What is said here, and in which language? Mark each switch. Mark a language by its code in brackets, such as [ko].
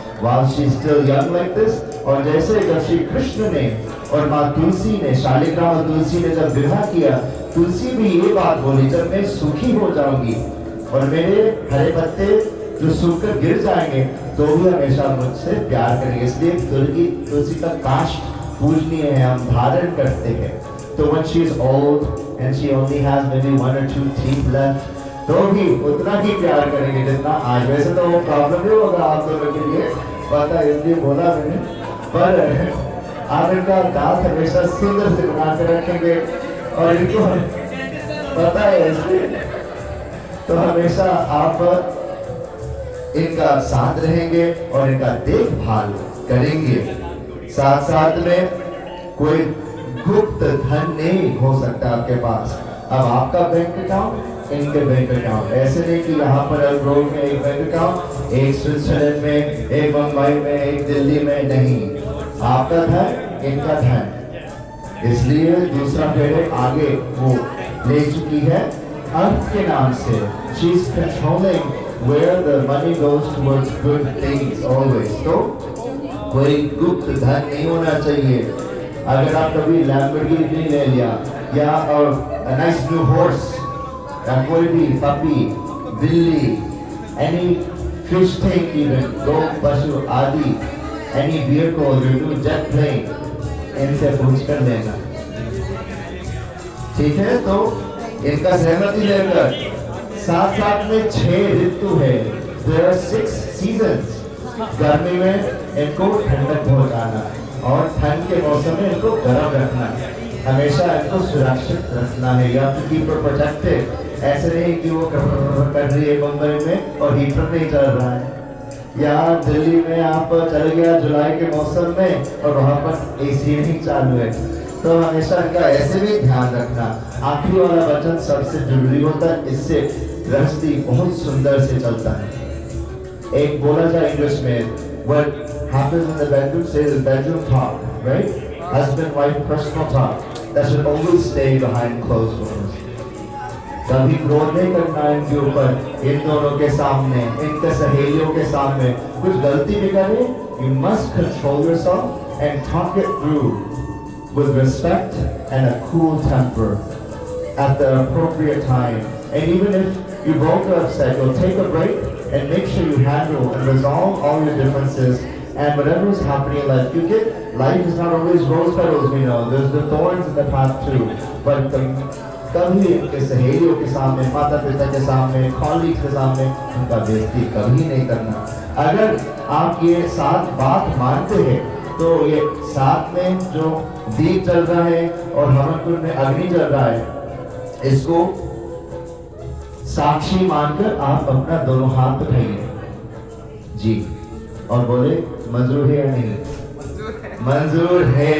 [en] While she is still young like this, [hi] और जैसे जब श्री कृष्ण ने और माँ तुलसी ने, शालिग्राम और तुलसी ने जब विवाह किया, तुलसी भी ये बात बोली, जब मैं सुखी हो जाऊंगी और मेरे हरे पत्ते जो सूखकर गिर जाएंगे तो भी हमेशा मुझसे प्यार करेंगे। इसलिए तुलसी का काष्ठ पूजनीय है, हम धारण करते हैं। [en] तो when she is old and she only has maybe 1 or 2 teeth left, [hi] तो भी उतना ही प्यार करेंगे जितना आज। वैसे तो वो प्रॉब्लम नहीं होगा आप दोनों के लिए, पता है, इसलिए बोला मैंने, पर आप इनका दांत हमेशा सुंदर से बना के रखेंगे और इनको पता है, इसलिए तो हमेशा आप इनका साथ रहेंगे और इनका देखभाल करेंगे। साथ साथ में कोई गुप्त धन नहीं हो सकता आपके पास। अब आपका बैंक अकाउंट, इनके बैंक अकाउंट, ऐसे नहीं कि यहाँ पर एलग्रोव में एक बैंक अकाउंट, एक स्विट्जरलैंड में, एक मुंबई में, एक दिल्ली में, नहीं, आपका धन, इनका धन। इसलिए दूसरा पीढ़ी आगे वो ले चुकी है अर्थ के नाम से। [en] She is controlling where the money goes towards good things always। [hi] तो कोई गुप्त धन नहीं होना चाहिए। अगर आप कभी लैम्बोर्गिनी ले लिया या [en] a nice new horse, [hi] या कोई भी पपी, बिल्ली, [en] any fish tank even, [hi] गौ पशु आदि, [en] any vehicle, you do jet plane, [hi] इनसे पूछ कर लेना, ठीक है। तो इनका सहमति लेकर साथ साथ में 6 ऋतु है, [en] there are 6 seasons। [hi] गर्मी में इनको ठंडक पहुंचाना और ठंड के मौसम में इनको गर्म रखना, हमेशा इनको सुरक्षित रखना है, या तो [en] Keep protected. [hi] ऐसे नहीं कि वो कर रही है मुंबई में और हीटर नहीं चल रहा है, या दिल्ली में आप चल गया जुलाई के मौसम में और वहाँ पर एसी नहीं चालू है, तो हमेशा इनका ऐसे भी ध्यान रखना। आखिरी वाला वचन सबसे जरूरी होता है, इससे गृहस्थी बहुत सुंदर से चलता है। एक बोला जाए इंग्लिश में, [en] what happens in the bedroom stays in the bedroom talk, right? Husband wife personal talk that should always stay behind closed doors। [hi] कभी क्रोध नहीं करना इनके ऊपर, इन दोनों के सामने, इनके सहेलियों के सामने। कुछ गलती भी करे, [en] you must control yourself and talk it through with respect and a cool temper at the appropriate time। And even if you both are upset, you'll take a break and make sure you handle and resolve all your differences and whatever is happening in life. Because life is not always rose petals, we know. There's the thorns in the path too. [hi] But कभी इनके सहेलियों के सामने, माता पिता के सामने, colleague के सामने उनका बेइज्जती कभी नहीं करना। अगर आप ये साथ बात मानते हैं तो ये साथ में जो दीप चल रहा है और हवनकुंड में अग्नि चल रहा है, इसको साक्षी मानकर आप अपना दोनों हाथ उठाइए जी और बोले मंजूर है या नहीं? मंजूर है।